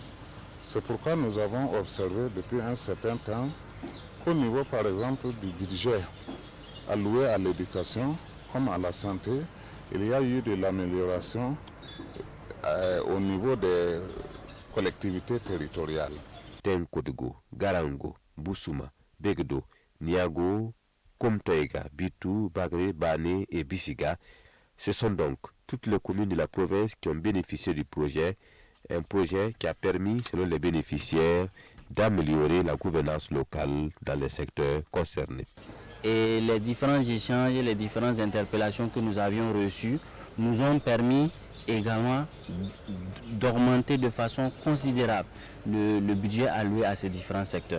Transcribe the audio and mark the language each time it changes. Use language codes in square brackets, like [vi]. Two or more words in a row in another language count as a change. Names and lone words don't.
[fr] C'est pourquoi nous avons observé depuis un certain temps qu'au niveau par exemple du budget alloué à l'éducation comme à la santé, il y a eu de l'amélioration au niveau des collectivités territoriales. Tenkodougou, Garango, Bousouma, Begdo, Niago, Komtoega, Bitou, Bagré, Bané et Bissiga. Ce sont donc toutes les communes de la province qui ont bénéficié du projet, un projet qui a permis, selon les bénéficiaires, d'améliorer la gouvernance locale dans les secteurs concernés. Et les différents échanges et les différentes interpellations que nous avions reçues nous ont permis également d'augmenter de façon considérable le budget alloué à ces différents secteurs.